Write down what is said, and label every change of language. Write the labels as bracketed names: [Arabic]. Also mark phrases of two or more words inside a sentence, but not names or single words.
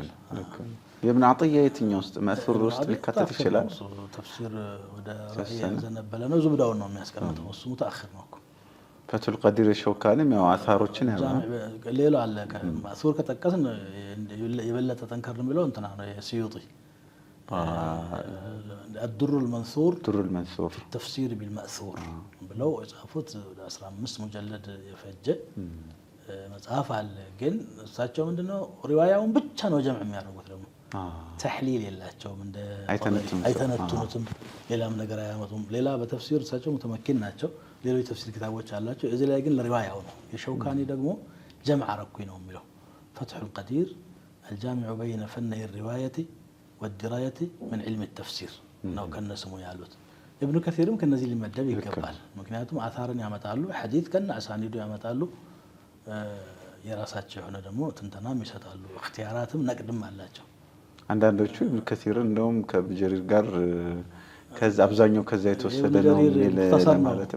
[Amharic] የኢብኑ ዐጥያ የትኛው ውስጥ መእሱር ውስጥ ሊካተት ይችላል? ተፍሲር ወደ ራእይ ያዘነበለ ነው። ዙብዳውን ነው የሚያስቀምጠው። እሱ ሙተአኺር ነው እኮ። ፈቱል ቀዲር ሸውካኒም ያው አሳሮችን ያዛል። ሌላ አለ። መእሱር ከጠቀስን የበለጠ ጠንከር የሚለው እንትና ነው የስዩጢ الدر المنثور في التفسير بالمأثور ብለው የጻፉት 15 ሙጀለድ የፈጀ መጽሐፍ አለ። ግን እሳቸው ምንድነው ሪዋያውን ብቻ ነው ጀምዕ የሚያደርጉት። ደግሞ ተሕሊል የላቸውም። እንደ አይተነትኑትም። ሌላም ነገር አያመጡም። ሌላ በተፍሲር እሳቸው ሙተመኪን ናቸው። ሌሎች ተፍሲር ኪታቦች አላቸው። እዚህ ላይ ግን ለሪዋያው ነው። የሸውካኒ ደግሞ ጀምዕ አረኩኝ ነው የሚለው። ፈትሑል ቀዲር الجامع بين فني الرواية والدراية من علم التفسير ነው ከነስሙ ያሉት። ኢብኑ ከሲርም ከነዚህ ሊመደብ ይገባል። ምክንያቱም አሳርን ያመጣሉ፣ ሐዲስ ከነ አሳኒዱ ያመጣሉ። የራሳቸው የሆነ ደግሞ ትንተናም ይሰጣሉ። እክትያራትም ነቅድም አላቸው። አንዳንዶቹ ኢብኑ ከሲር እንደውም ከኢብኑ ጀሪር ጋር ከዛ አብዛኛው ከዛ የተወሰደ ነው ማለትም